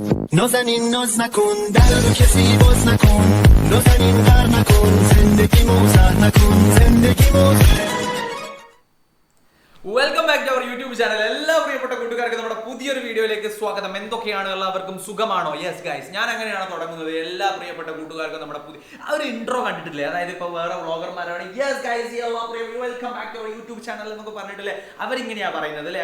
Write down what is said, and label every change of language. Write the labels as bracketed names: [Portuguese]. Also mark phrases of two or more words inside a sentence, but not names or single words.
[Persian] نازنین ناز نکن در رو کسی باز نکن نازنین غر نکن زندگی موزر نکن زندگی موزر [English] Welcome back to our YouTube channel. [Malayalam] എല്ലാ പ്രിയപ്പെട്ട കൂട്ടുകാർക്ക് നമ്മുടെ പുതിയൊരു വീഡിയോയിലേക്ക് സ്വാഗതം. എന്തൊക്കെയാണ്, എല്ലാവർക്കും സുഖമാണോ? [English] yes guys, [Malayalam] ഞാൻ അങ്ങനെയാണ് തുടങ്ങുന്നത്. എല്ലാ പ്രിയപ്പെട്ട കൂട്ടുകാർക്കും നമ്മുടെ പുതിയ ഒരു ഇൻട്രോ കണ്ടിട്ടില്ലേ? അതായത് ഇപ്പോൾ വേറെ വ്ളോഗർമാരാണ് [English] yes guys welcome back to our YouTube channel [Malayalam] എന്നൊക്കെ പറഞ്ഞിട്ടില്ലേ, അവരിങ്ങനെയാ പറയുന്നത് അല്ലേ?